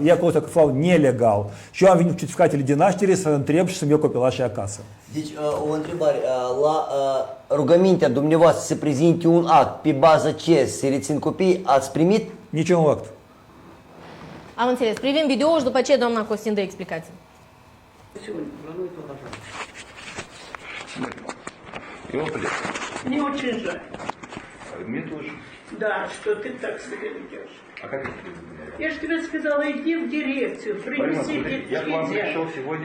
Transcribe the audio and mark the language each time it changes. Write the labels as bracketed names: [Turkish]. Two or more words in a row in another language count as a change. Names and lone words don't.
[Romanian] Ei acolo se aflau nelegal. Și eu am venit cu certificatele de naștere să întreb și să-mi iau copilașii acasă. Deci, o întrebare. La rugămintea dumneavoastră să prezinte un act pe bază ce se rețin copiii, ați primit? Niciun act. Am înțeles. Privim video și după ce doamna Costin dă explicații. [Russian] Его плед. Мне очень жаль. Мне тоже. Да, что ты так себя ведешь. А как это изменяет? Я же тебе сказала, иди в дирекцию, принеси я к вам пришел сегодня.